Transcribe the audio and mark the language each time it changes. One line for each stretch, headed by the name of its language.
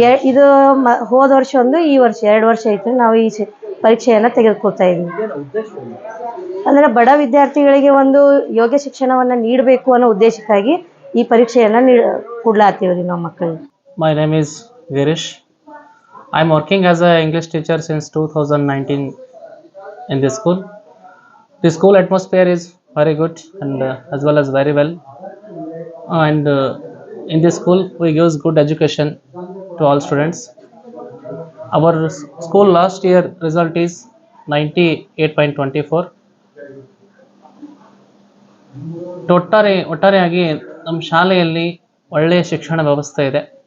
Kannada: ಇದು ಹೋದ ವರ್ಷ ಈ ವರ್ಷ 2 ವರ್ಷ ಆಯಿತು ನಾವು ಈ ಪರೀಕ್ಷೆಯನ್ನು ತೆಗೆದುಕೊಳ್ತಾ ಇದ್ದೀವಿ. ಅಂದರೆ ಬಡ ವಿದ್ಯಾರ್ಥಿಗಳಿಗೆ ಒಂದು ಯೋಗ್ಯ ಶಿಕ್ಷಣವನ್ನು ನೀಡಬೇಕು ಅನ್ನೋ ಉದ್ದೇಶಕ್ಕಾಗಿ ಈ ಪರೀಕ್ಷೆಯನ್ನು ಕೊಡ್ಲಾತ್ತೀವಿ ರೀ ನಾವು ಮಕ್ಕಳಿಗೆ.
English: My name is Girish. I am working as an English teacher since 2019 in this school. The school atmosphere is very good and as well as very well. And in this school we give good education to all students. Our school last year result is 98.24.
Kannada: ಒಟ್ಟಾರೆಯಾಗಿ ನಮ್ಮ ಶಾಲೆಯಲ್ಲಿ ಒಳ್ಳೆಯ ಶಿಕ್ಷಣ ವ್ಯವಸ್ಥೆ ಇದೆ.